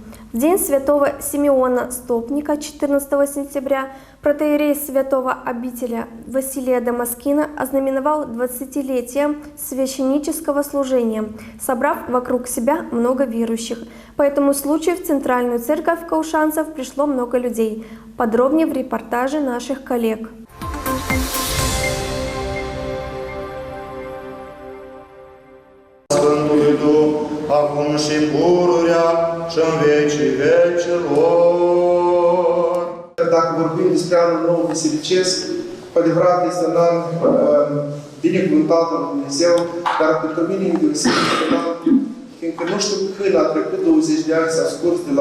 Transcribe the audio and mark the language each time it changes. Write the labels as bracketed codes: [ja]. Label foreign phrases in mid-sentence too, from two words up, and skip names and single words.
[ru] В день святого Симеона Столпника 14 сентября протоиерей святого обителя Василия Дамаскина ознаменовал 20-летие священнического служения, собрав вокруг себя много верующих. По этому случаю в Центральную церковь каушанцев пришло много людей. Подробнее в репортаже наших коллег. [ro] Acum și pururea și-n vecii vecilor. Dacă vorbim despre anul nou bisericesc, cu adevărat este un an binecuvântat al Dumnezeu, dar pentru mine e deosebit un an, fiindcă nu știu când a trecut 20 de ani s-a scurs de